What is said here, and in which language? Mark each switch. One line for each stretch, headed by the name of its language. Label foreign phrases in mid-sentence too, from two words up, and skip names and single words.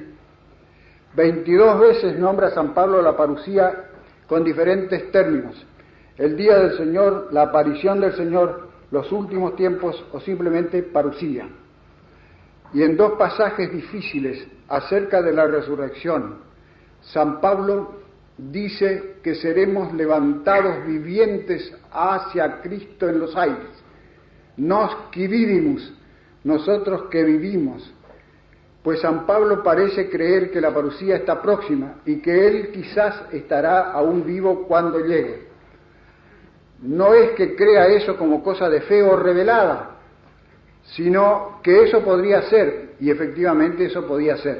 Spanish: 22 veces nombra San Pablo la parusía con diferentes términos: el día del Señor, la aparición del Señor, los últimos tiempos o simplemente parusía. Y en 2 pasajes difíciles acerca de la resurrección, San Pablo dice que seremos levantados vivientes hacia Cristo en los aires.
Latin: Nos qui vivimus,
Spanish: nosotros que vivimos. Pues San Pablo parece creer que la parusía está próxima y que él quizás estará aún vivo cuando llegue. No es que crea eso como cosa de fe o revelada, sino que eso podría ser, y efectivamente eso podía ser.